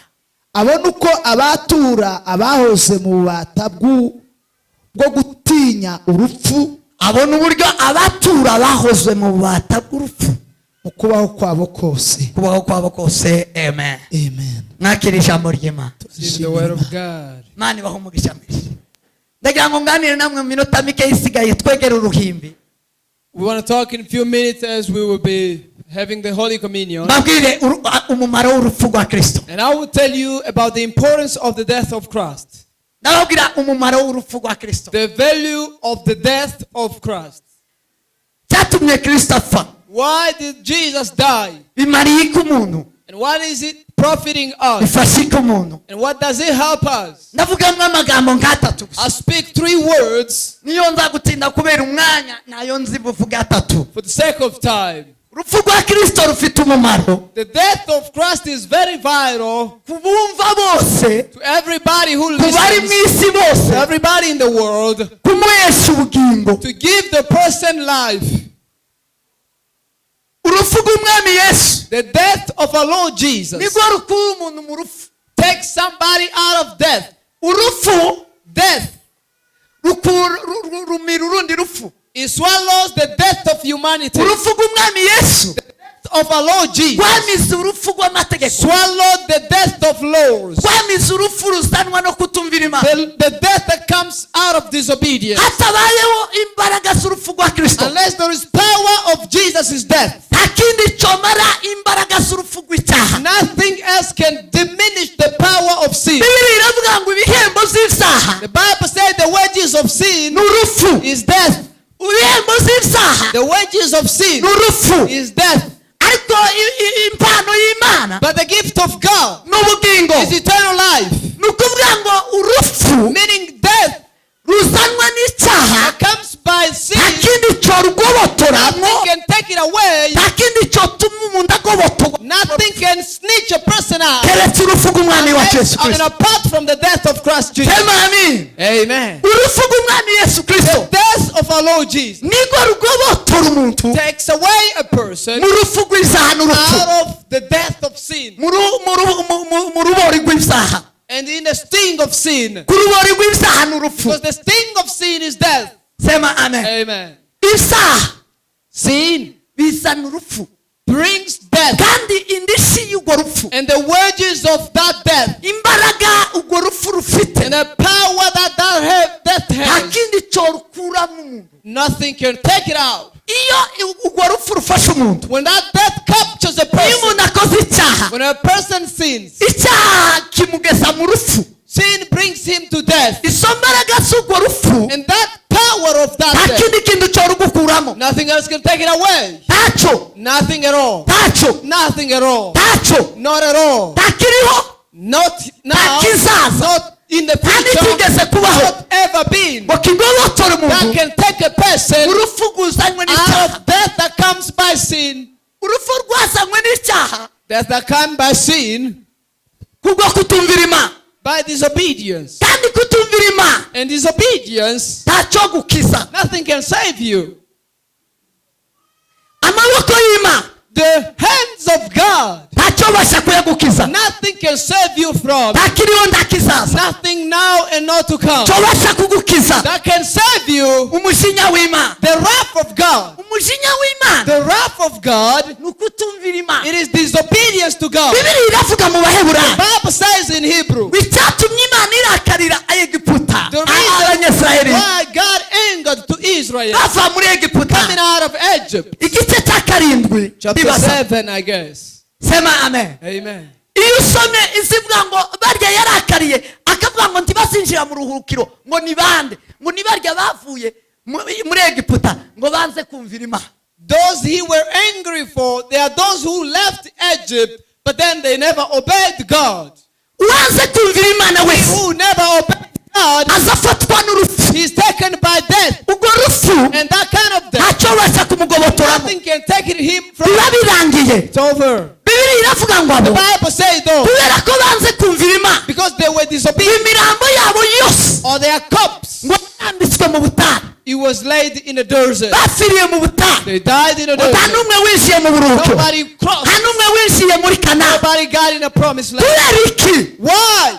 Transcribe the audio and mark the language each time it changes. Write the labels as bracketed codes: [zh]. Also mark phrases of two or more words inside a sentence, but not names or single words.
[rw] Abona uko abatura abahoze mu bubata bwo gutinya urupfu. Abona uburyo abatura abahoze mu bubata bw'urupfu kubaho kwabo kose. Amen. Amen. Mwakira ijambo ry'Imana. [en] The word of God. [rw] Mani baho umugisha mwinshi. Ndagira ngo nganire namwe mu minota mike isigaye twegera uruhimbi. [en] We want to talk in a few minutes as we will be having the Holy Communion. [rw] Mbabwire umumaro w'urupfu rwa Kristo. [en] And I will tell you about the importance of the death of Christ. [rw] Ndababwira umumaro w'urupfu rwa Kristo. [en] The value of the death of Christ. [rw] Cyatumye Kristo apfa. [en] Why did Jesus die? [rw] Bimariye iki umuntu? [en] And what is it profiting us? [rw] Bifasha iki umuntu? [en] And what does it help us? [rw] Ndavugamwe amagambo nk'atatu gusa. [en] I speak 3 words. [rw] Niyo nza gutinda kubera umwanya nayo nzi buvuga 3. [en] For the sake of time. [rw] Urupfu rwa Kristo rufite umumaro. [en] The death of Christ is very vital. [rw] Kubumva bose. [en] To everybody who listens. [rw] Kubari mwisi bose. [en] To everybody in the world. [rw] Kumuhesha ubugingo. [en] To give the person life. [rw] Urupfu rw'umwami Yesu. [en] The death of our Lord Jesus. [rw] Nigwo rukura umuntu mu rupfu. [en] Take somebody out of death. [rw] Urupfu. [en] Death. [rw] Rumira urundi rupfu. [en] It swallows the death of humanity. [rw] Urupfu rw'umwami Yesu. [en] The death of our Lord Jesus [rw] rwamize urupfu rw'amategeko, [en] swallowed the death of laws, [rw] rwamize urupfu ruzanwa no kutumvira Imana, [en] the death that comes out of disobedience. [rw] hatabayeho imbaraga z'urupfu rwa Kristo, [en] Unless there is power of Jesus' death, [rw] nta kindi cyomara imbaraga z'urupfu rw'icyaha. [en] nothing else can diminish the power of sin. [rw] Bibiri iravuga ngo ibihembo by'ibyaha [en] The Bible says the wages of sin [rw] ni urupfu, [en] is death. [rw] ibihembo by'ibyaha [en] The wages of sin [rw] ni urupfu, [en] is death. [rw] ariko impano y'Imana [en] But the gift of God [rw] ni ubugingo. [en] is eternal life. [rw] Ni ukuvuga ngo urupfu [en] Meaning death [rw] ruzanwa n'icyaha [en] that comes by sin, [rw] nta kindi cyorugobotoramo, [en] nothing can take it away. [rw] nta kindi cyotuma umuntu agobotorwa [en] Nothing can snitch a person out. [rw] keretse urupfu rw'umwami wacu Yesu [en] And Kristo. apart from the death of Christ Jesus. [rw] Sema amen. Amen. Urupfu rw'umwami Yesu [en] The Kristo death of our Lord Jesus [rw] nirwo rugobotora umuntu [en] takes away a person [rw] mu rupfu rw'ibyaha n'urupfu, [en] out of the death of sin [rw] mu rubori rw'ibyaha, [en] and in the sting of sin. [rw] ku rubori rw'ibyaha n'urupfu. [en] Because the sting of sin is death. [rw] Sema amen. Amen. Ibyaha [en] Sin [rw] bizana urupfu, [en] brings death. [rw] kandi indishyi y'urwo rupfu, [en] And the wages of that death [rw] imbaraga urwo rupfu rufite, [en] and the power that death [rw] nta [en] has, [rw] kindi cyorukuramo umuntu. [en] nothing can take it out. [rw] Iyo urwo rupfu rufashe umuntu, [en] When that death captures a [rw] iyo [en] person, [rw] umuntu akoze icyaha, [en] when a person sins, [rw] icyaha kimugeza mu rupfu. [en] sin brings him to death. [rw] Izo mbaraga z'urwo rupfu [en] And that power of that [rw] nta [en] death, [rw] kindi kintu cyorugukuramo, [en] nothing else can take it away. [rw] ntacyo, [en] Nothing at all. [rw] ntacyo, [en] Nothing at all. [rw] ntacyo, [en] Not at all. [rw] ntakiriho, [en] Not now. [rw] kizaza, [en] Not in the [rw] nta [en] future. [rw] n'icyigeze kubaho [en] Not ever been. [rw] ngo kigobotora [en] That [rw] umuntu [en] can take a person [rw] urupfu rwuzanywe [en] out [rw] n'icyaha. [en] of death that comes by sin. [rw] Urupfu rwazanywe n'icyaha [en] Death that comes by sin, [rw] kubwo kutumvira Imana, [en] by disobedience. [rw] kandi kutumvira Imana [en] And disobedience, [rw] ntacyo gukiza. [en] nothing can save you. [rw] Amaboko y'Imana [en] The hands of God, [rw] ntacyo basha kuyagukiza, [en] nothing can save you from. [rw] ntakiriho ntakizaza, [en] Nothing now and not to come. [rw] cyo basha kugukiza [en] That can save you. [rw] umujinya w'Imana. [en] The wrath of God. [rw] Umujinya w'Imana [en] The wrath of God, [rw] ni ukutumvira Imana. [en] it is disobedience to God. [rw] Bibiri iravuga mu Baheburayo [en] The Bible says in Hebrew, [rw] icyatumye Imana irakarira Egiputa, [en] the reason [rw] Abanyasirayeli [en] why God angered to Israel [rw] bava muri Egiputa, [en] coming out of Egypt. [rw] igice cya karindwi [en] Chapter [rw] ndibaza. [en] 7, I guess. [rw] Sema amen. Amen. Iyo usomye izivuga ngo barya yarakariye akavuga ngo ntibazinjira mu ruhukiro, ngo ni bande, ngo ni barya bavuye muri Egiputa ngo banze kumvira Imana. [en] Those he were angry for, they are those who left Egypt, but then they never obeyed God. [rw] Uwanze kumvira Imana [en] He [rw] wese [en] who never obeyed God, [rw] azafatwa n'urupfu. [en] he is taken by death. [rw] Urwo rupfu [en] And that kind of death, [rw] ntacyo basa kumugobotoramo, [en] nothing can take him from. [rw] biba birangiye. [en] It's over. [rw] Bibiri iravuga ngo [en] The [rw] abo [en] Bible says though, [rw] kubera ko banze kumvira Imana, [en] because they were disobedient, [rw] imirambo yabo yose [en] or their cups, [rw] ngo yambitswe mu butayu, [en] it was laid in the desert. [rw] bapfiriye mu butayu, [en] They died in the [rw] ngo nta [en] desert. [rw] n'umwe winjiye mu buruhukiro, [en] Nobody [rw] nta [en] crossed. [rw] n'umwe winjiye muri Kanani. [en] Nobody got in the promised land. [rw] Kubera iki? [en] Why?